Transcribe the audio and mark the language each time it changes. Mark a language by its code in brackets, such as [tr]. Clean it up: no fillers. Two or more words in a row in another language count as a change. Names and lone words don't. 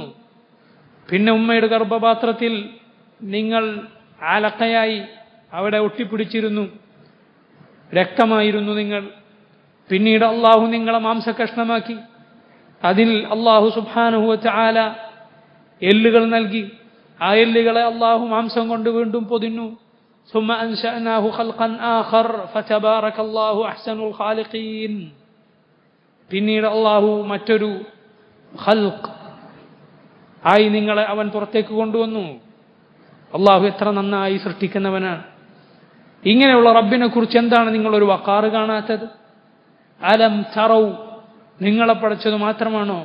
[ml] പിന്നെ ഉമ്മയുടെ ഗർഭപാത്രത്തിൽ നിങ്ങൾ ആലക്കയായി അവിടെ ഒട്ടിപ്പിടിച്ചിരുന്നു, രക്തമായിരുന്നു നിങ്ങൾ. പിന്നീട് അള്ളാഹു നിങ്ങളെ മാംസകഷ്ണമാക്കി, അതിൽ അള്ളാഹു [ar] سبحانه وتعالى [ml] എല്ലുകൾ നൽകി. ആ എല്ലുകളെ അള്ളാഹു മാംസം കൊണ്ട് വീണ്ടും പൊതിഞ്ഞു. [ar] ثم أنشأناه خلقا آخر فتبارك الله أحسن الخالقين. [ml] പിന്നീട് അള്ളാഹു മറ്റൊരു ഖൽഖ് ആയി നിങ്ങളെ അവൻ പുറത്തേക്ക് കൊണ്ടുവന്നു. അള്ളാഹു എത്ര നന്നായി സൃഷ്ടിക്കുന്നവനാണ്. ഇങ്ങനെയുള്ള റബ്ബിനെ കുറിച്ച് എന്താണ് നിങ്ങളൊരു വഖാറ് കാണാത്തത്? [ar] ألم تروا, [ml] നിങ്ങളെ പഠിച്ചത് മാത്രമാണോ?